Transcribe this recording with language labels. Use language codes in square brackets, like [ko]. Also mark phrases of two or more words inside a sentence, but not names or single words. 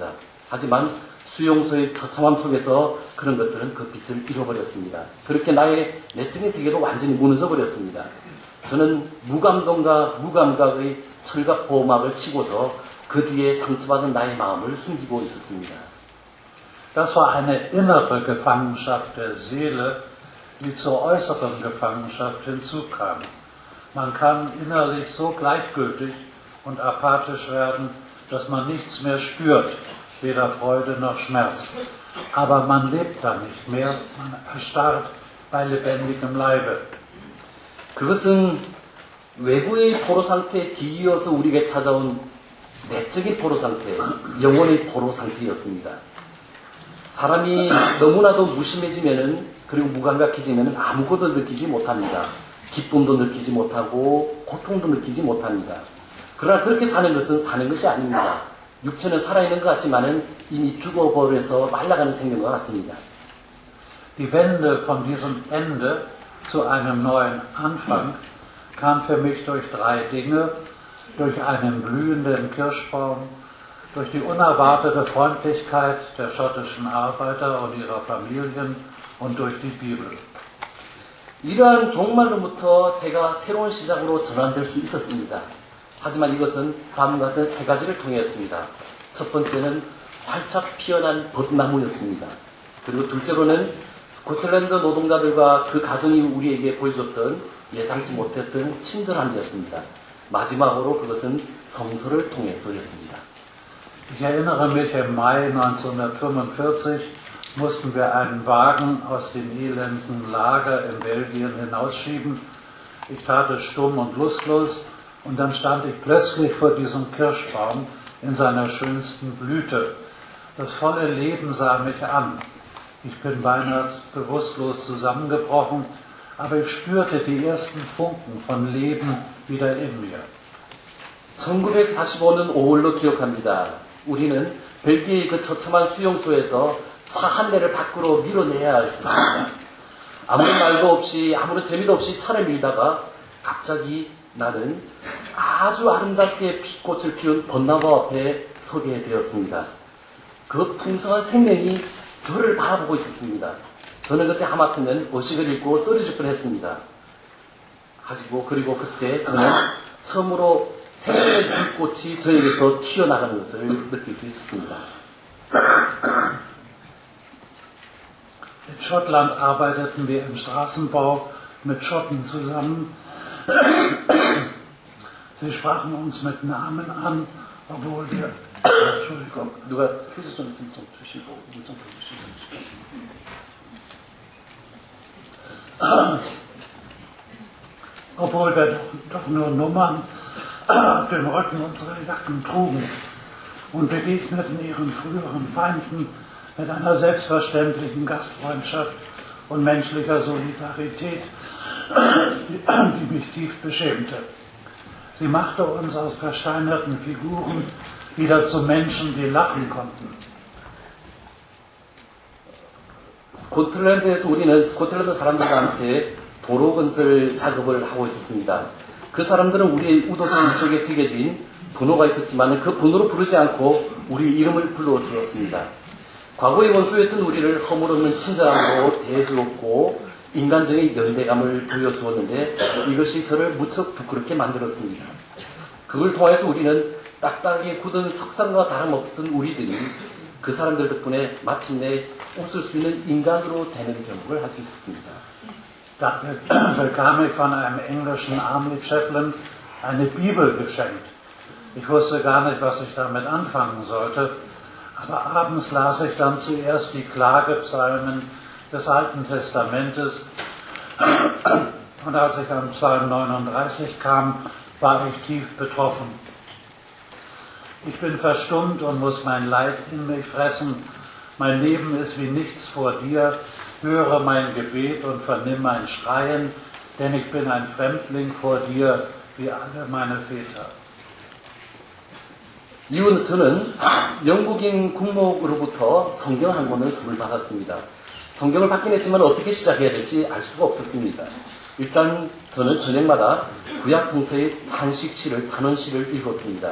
[ko] 하지만 수용소의 처참함 속에서 그런 것들은 그 빛을 잃어버렸습니다. 그렇게 나의 내적인 세계도 완전히 무너져 버렸습니다. 저는 무감동과 무감각의 철갑 보호막을 치고서 그 뒤에 상처받은 나의 마음을 숨기고 있었습니다. [de] Das war eine innere Gefangenschaft der Seele, die zur äußeren Gefangenschaft hinzukam. Man kann innerlich so gleichgültig und apathisch werden, dass man nichts mehr spürt, weder Freude noch Schmerz. Aber man lebt da nicht mehr, man erstarrt bei lebendigem Leibe. [ko] 그것은 외부의 포로 상태에 뒤이어서 우리에게 찾아온 내적인 포로 상태, 영혼의 포로 상태였습니다. 사람이 너무나도 무심해지면은 그리고 무감각해지면은 아무것도 느끼지 못합니다. 기쁨도 느끼지 못하고 고통도 느끼지 못합니다. 그러나 그렇게 사는 것은 사는 것이 아닙니다. 육체는 살아있는 것 같지만은 이미 죽어버려서 말라가는 생명과 같습니다. [de] Die Wende von diesem Ende zu einem neuen Anfang kam für mich durch 3 Dinge: durch einen blühenden Kirschbaum, durch die unerwartete Freundlichkeit der schottischen Arbeiter und ihrer Familien und durch die Bibel. [ko] 이러한 종말로부터 제가 새로운 시작으로 전환될 수 있었습니다. 하지만 이것은 다음과 같은 3가지를 통했습니다. 첫 번째는 활짝 피어난 벚나무였습니다. 그리고 둘째로는 스코틀랜드 노동자들과 그 가정이 우리에게 보여줬던 예상치 못했던 친절함이었습니다. 마지막으로 그것은 성서를 통해서였습니다. [de] Ich erinnere mich, im Mai 1945 mussten wir einen Wagen aus dem elenden Lager in Belgien hinausschieben. Ich tat es stumm und lustlos und dann stand ich plötzlich vor diesem Kirschbaum in seiner schönsten Blüte. Das volle Leben sah mich an. Ich bin beinahe bewusstlos zusammengebrochen, aber ich spürte die ersten Funken von Leben wieder in mir. [ko] 1945년 5월로 기억합니다. 우리는 벨기에의 그 처참한 수용소에서 차 한 대를 밖으로 밀어내야 했습니다. 아무런 말도 없이 아무런 재미도 없이 차를 밀다가 갑자기 나는 아주 아름답게 빛꽃을 피운 벚나무 앞에 서게 되었습니다. 그 풍성한 생명이 저를 바라보고 있었습니다. 저는 그때 하마터면 의식을 잃고 쓰러질 뻔했습니다. 그리고 그때 저는 처음으로 생명의 불꽃이 저에게서 튀어나가는 것을 느낄 수 있었습니다. [de] In Schottland arbeiteten wir im Straßenbau mit Schotten zusammen. Sie sprachen uns mit Namen an, obwohl wir, Entschuldigung, [ko] 누가 휴지 좀 있으면 좀 주시고 물 좀 주시고. [de] obwohl wir doch nur Nummern auf dem Rücken unserer Jacken trugen und begegneten ihren früheren Feinden mit einer selbstverständlichen Gastfreundschaft und menschlicher Solidarität, die mich tief beschämte. Sie machte uns aus versteinerten Figuren wieder zu Menschen, die lachen konnten. [ko] 스코틀랜드에서 우리는 스코틀랜드 사람들과 함께 도로 건설 작업을 하고 있었습니다. 그 사람들은 우리의 우도선 속에 새겨진 분호가 있었지만 그 분호로 부르지 않고 우리 이름을 불러주었습니다. 과거의 원수였던 우리를 허물없는 친절함으로 대해주었고 인간적인 연대감을 보여주었는데 이것이 저를 무척 부끄럽게 만들었습니다. 그걸 통해서 우리는 딱딱하게 굳은 석상과 다름없던 우리들이 그 사람들 덕분에 마침내 웃을 수 있는 인간으로 되는 경험을 할 수 있었습니다. [de] Da bekam ich von einem englischen [en] Army Chaplain [de] eine Bibel geschenkt. Ich wusste gar nicht, was ich damit anfangen sollte, aber abends las ich dann zuerst die Klagepsalmen des Alten Testamentes und als ich an Psalm 39 kam, war ich tief betroffen. Ich bin verstummt und muss mein Leid in mich fressen. Mein Leben ist wie nichts vor dir. Höre mein Gebet und vernimm mein Schreien, denn ich bin ein Fremdling vor dir, wie alle meine Väter. [ko] 이후는 저는 영국인 국목으로부터 성경 한 권을 선물 받았습니다. 성경을 받긴 했지만 어떻게 시작해야 될지 알 수가 없었습니다. 일단 저는 저녁마다 구약 성서의 탄식시를 단원시를 읽었습니다.